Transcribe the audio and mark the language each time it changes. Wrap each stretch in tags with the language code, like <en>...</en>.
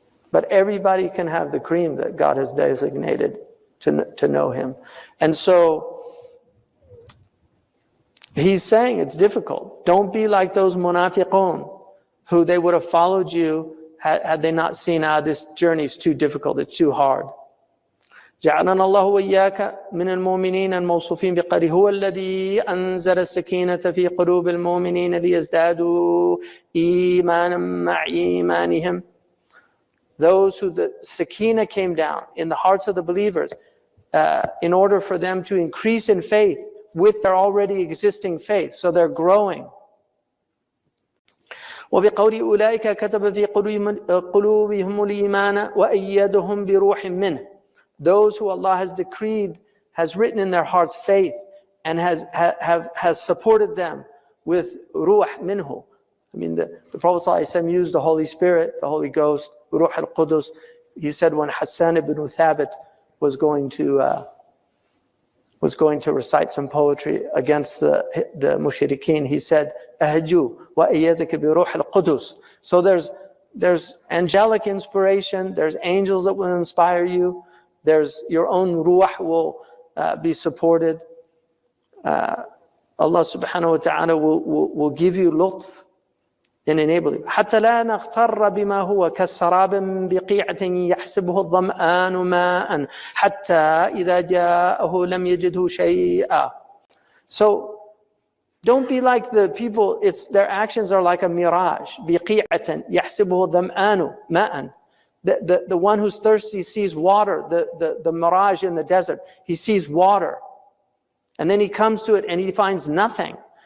<en>But everybody can have the cream that God has designated to know Him. And so he's saying it's difficult. Don't be like those munafiqun, who they would have followed you had they not seen, this journey is too difficult, it's too hard.</en> <ar>جعلنا الله وإياك من المؤمنين الموصوفين بقوله هو الذي أنزل السكينة في قلوب المؤمنين ليزدادوا إيمانا مع إيمانهم.</ar> <en>Those who the sakina came down in the hearts of the believers in order for them to increase in faith with their already existing faith, so they're growing.</en> <ar>وبقول أولئك كتب في قلوبهم الإيمان وأيدهم بروح منه.</ar> <en>Those who Allah has decreed, has written in their hearts faith, and has supported them with ruh minhu. I mean, the Prophet ﷺ used the Holy Spirit, the Holy Ghost, ruh al-Qudus. He said when Hassan ibn Thabit was going to recite some poetry against the mushrikeen, he said,</en> <ar>"Ahju wa ayyadaka bi ruh al-Qudus."</ar> <en>So there's there's angelic inspiration, there's angels that will inspire you, there's your own ruh will be supported. Allah subhanahu wa ta'ala will give you lutf and enable you.</en> <ar>حتى لا نغتر بما هو كالسراب بقيعة يحسبه الظمآن ماء حتى إذا جاءه لم يجده شيئا.</ar> <en>So don't be like the people, their actions are like a mirage.</en> <ar>بقيعة يحسبه الظمآن ماء.</ar> <en>The one who's thirsty sees water, the mirage in the desert. He sees water. And then he comes to it and he finds nothing.</en>